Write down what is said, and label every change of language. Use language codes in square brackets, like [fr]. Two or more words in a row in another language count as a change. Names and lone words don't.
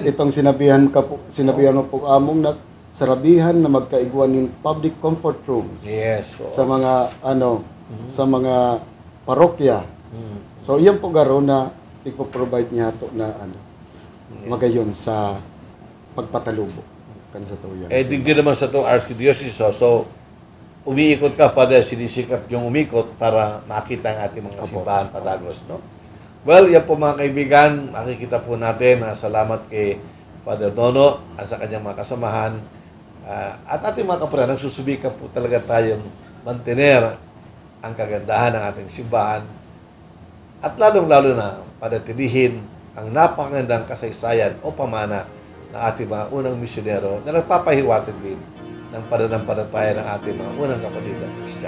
[bik] Itong sinabihan mo po among na sarabihan na magkaiguan in [en] public comfort rooms. [bik] Sa mga sa mga parokya. So iyan po garo na ipo-provide niya to na magayon sa pagpatalubo kan sa tuyan. Digdi naman sa to Archdiocese. [tl] So umiikot ka, Father, sinisikap yung umikot para makita ang ating mga simbahan patagos, no? Well, yan po mga kaibigan, makikita po natin na salamat kay Father Dono at sa kanyang mga kasamahan at ating mga kapatid, nagsusubika po talaga tayong mantener ang kagandahan ng ating simbahan at lalong-lalo na panatilihin ang napakagandang kasaysayan o pamana ng ating mga unang misyonero na nagpapahiwatig din ng pananampalataya ng ating mga unang kapatid na Kristiyano.